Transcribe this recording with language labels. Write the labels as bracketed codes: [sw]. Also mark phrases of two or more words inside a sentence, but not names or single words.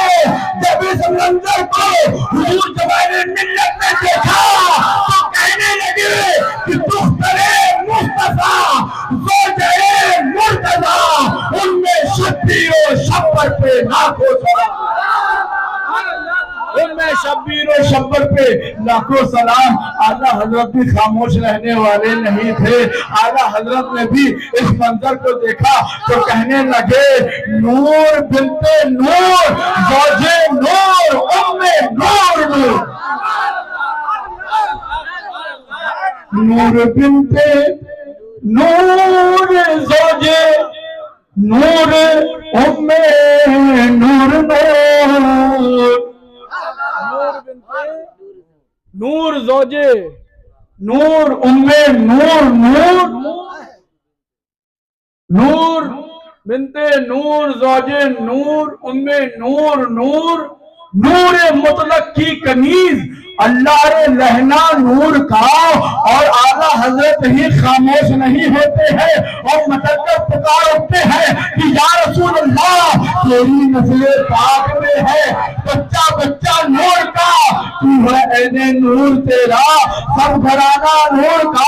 [ur] جب اس منظر کو حضور جوان ملت نے دیکھا تو کہنے لگے کہ دختر مصطفیٰ زوجہ مرتضیٰ ان میں شبیر و شبر پہ لاکھوں سلام، ان میں شبیر و شبر پہ لاکھوں سلام. اعلیٰ حضرت بھی خاموش رہنے والے نہیں تھے. اعلیٰ حضرت نے بھی اس منظر کو دیکھا تو کہنے لگے نور بنت نور زوجہ نور ام نور نور، نور بنت نور زوجہ نور ام نور نور، نور زوجے نور ام نور نور، نور بنت نور زوجے نور ام نور نور، نور مطلق کی کنیز اللہ لہنا نور کا. اور اعلیٰ حضرت ہی خاموش نہیں ہوتے ہیں اور مچل کر پکار اٹھتے ہیں کہ یا رسول اللہ تیری نسل پاک میں ہے بچہ بچہ نور کا، تو ہے عین نور تیرا سب گھرانہ نور کا.